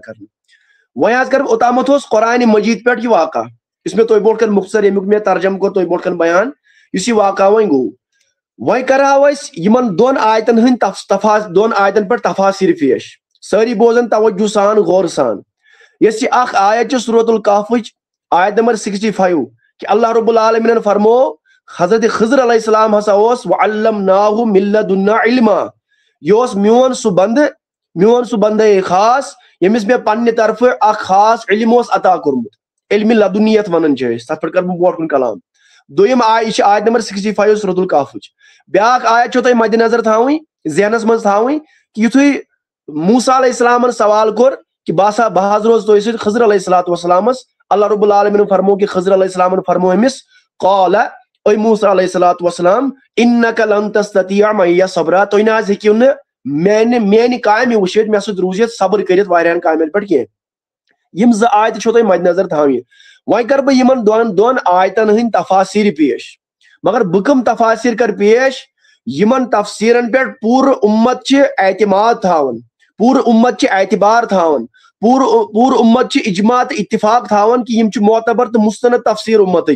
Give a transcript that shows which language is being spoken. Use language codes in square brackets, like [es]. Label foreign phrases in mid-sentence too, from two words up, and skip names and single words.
[ks] کرنہٕ وۄنۍ حظ کرٕ بہٕ اوٚتامتھ اوس قرآنِ مجیٖد پٮ۪ٹھ یہِ واقعہ یُس مےٚ تۄہہِ برونٛٹھ کن مُختصر ییٚمیُک مےٚ ترجم کوٚر تۄہہِ برونٛٹھ کن بیان یُس یہِ واقعہ وۄنۍ گوٚو وۄنۍ کرہاو أسۍ یِمن دۄن آیتن ہٕنٛدۍ دۄن آیتن پٮ۪ٹھ تفاصیٖر پیش سٲری بوزن توجہ سان غور سان یۄس یہِ اکھ آیت چھِ سورۃ الکہفٕچ آیت نمبر 65 کہ اللہ رب العالمیٖنن فرمو حضرت خضر [ar] علیہ السلام [ks] ہسا اوس [ar] وعلمناہ من لدنا علما [ks] یہ اوس میون سُہ بندے خاص ییٚمِس مےٚ پننہِ طرفہٕ اکھ خاص علم اوس عطا کوٚرمُت علمِ لدُنیت ونان چھِ أسۍ تتھ پٮ۪ٹھ کرٕ بہٕ برونٛٹھ کُن کلام دوٚیِم یہِ چھِ آیت نمبر 65 سورۃ الکہفٕچ بیاکھ آیت چھو تۄہہِ مدِ نظر تھاوٕنۍ ذہنس منٛز تھاوٕنۍ کہ یُتھُے موسیٰ علیہ السلامن سوال کوٚر کہ بہٕ حظ روزٕ تۄہہِ سۭتۍ خضر علیہ السلامس اللہ رب العالمیٖنن فرمو کہ خضر علیہ السلامن فرمو أمِس قال اے موسیٰ [ar] علیہ الصلوۃ والسلام انک لن تستطیع معی صبرا [ks] تُہۍ نہ حظ ہیٚکِو نہٕ میانہِ کامہِ وٕچھِتھ مےٚ سۭتۍ روٗزِتھ صبر کٔرِتھ واریاہن کامٮ۪ن پٮ۪ٹھ کینٛہہ. یِم زٕ آیتہٕ چھو تۄہہِ مد نظر تھاونہِ. وۄنۍ کرٕ بہٕ یِمن دۄن آیتن ہٕنٛدۍ تفاصیٖر پیش. مگر بہٕ کٕم تفاصیٖر کرٕ پیش یِمن تفسیٖرن پٮ۪ٹھ پوٗرٕ اُمت چھِ اعتماد تھاوان, پوٗرٕ اُمت چھِ اعتبار تھاوان, پوٗرٕ اُمت چھِ اجماع تہٕ اتفاق تھاوان کہ یِم چھِ معتبر تہٕ مستند تفسیٖر اُمتٕکۍ.